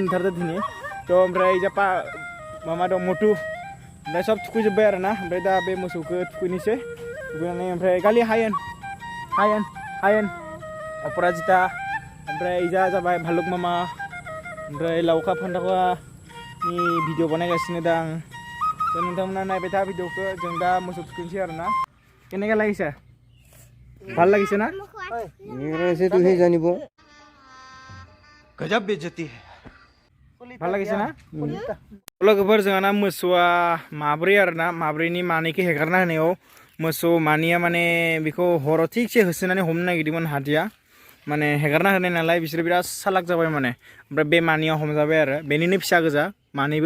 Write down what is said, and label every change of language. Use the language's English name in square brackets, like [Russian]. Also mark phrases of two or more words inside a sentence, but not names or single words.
[Bodo] नुथारदो दिनै थ' ओमफ्राय इजा मामा दं मटु ओमफ्राय सब थुखैजोब्बाय आरोना ओमफ्राय दा बे मोसौखौ थुखैनोसै थुखैनानै ओमफ्राय गालि हायेन अपराजिता ओमफ्राय इजा जाबाय भालुक मामा ओमफ्राय लावखा फान्थावनि भिडिअ बानायगासिनो दा आं तो नोंथांमोना नायबाय था भिडिअखौ जों दा मोसौ थुखैनोसै आरोना केनेका लागिसे [Assamese] ভাল লাগিছে [Bodo] ना [Hindi] ऐसे तू ही जानी बो गजब बेइज्जती है [Assamese] ভাল লাগিছে [Bodo] ना लोगोफोर जोंहाना मोसौआ माब्रै आरोना माब्रैनि मानैखौ हेगारना होनायाव मोसौ मानैया माने बेखौ हराव थिगसे होसोनानै हमनो नागिरदोंमोन हादिया माने हेगारना होनाय नालाय बिसोर बिराद सालाक जाबाय माने ओमफ्राय बे मानैया हमजाबाय आरो बेनिनो फिसा गोजा मानैबो